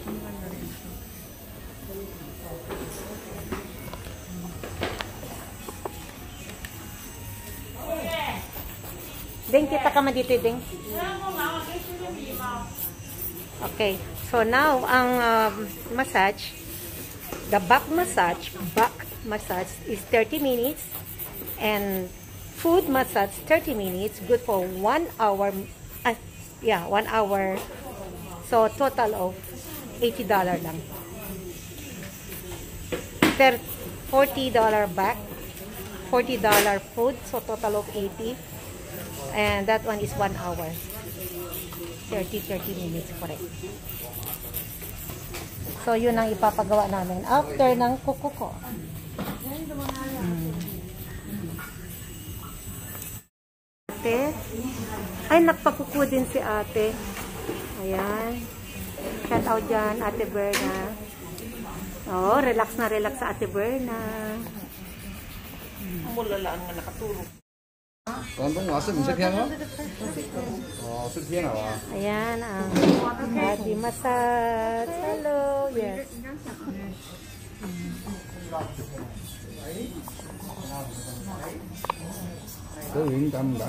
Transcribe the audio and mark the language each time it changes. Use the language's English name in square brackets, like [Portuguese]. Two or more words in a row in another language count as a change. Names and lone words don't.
[Filipino] Ding, kita ka man dito, Ding. [English] Okay. So, now, ang massage, the back massage is 30 minutes. And foot massage, 30 minutes. Good for 1 hour. 1 hour. So, total of $80 lang. $40 back, $40 food, so total of 80. And that one is 1 hour. 30 minutes, correct. So, [Filipino] yun ang ipapagawa namin after ng kuko ko. Ate. Ay, nagpakuko din si ate. Ayan. [English] Shout out [Filipino] dyan, Ate Berna. Oh, relax na relax sa Ate Berna. Mulalaan nga nakaturo. [Cantonese] 廣東話識唔識聽咯？哦，識聽係嘛？ [Filipino] Ayan, ang body massage. [English] Hello, yes. [Cantonese] 都已經咁唔解？